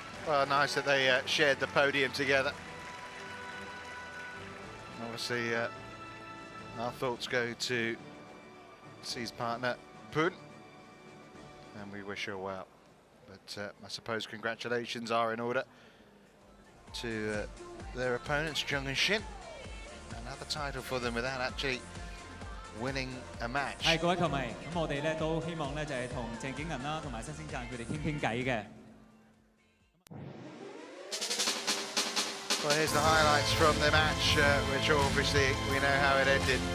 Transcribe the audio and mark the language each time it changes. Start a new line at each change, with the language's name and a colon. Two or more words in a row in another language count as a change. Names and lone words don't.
English: Well, nice that they shared the podium together. Obviously, our thoughts go to C's partner, Poon, and we wish her well. But I suppose congratulations are in order to their opponents, Jung and Shin. Another title for them without actually winning a match.
Cantonese: 係各位球迷，咁我哋咧都希望咧就係同鄭景銀啦，同埋新星讚佢哋傾偈嘅。
English: Well, here's the highlights from the match, which obviously we know how it ended.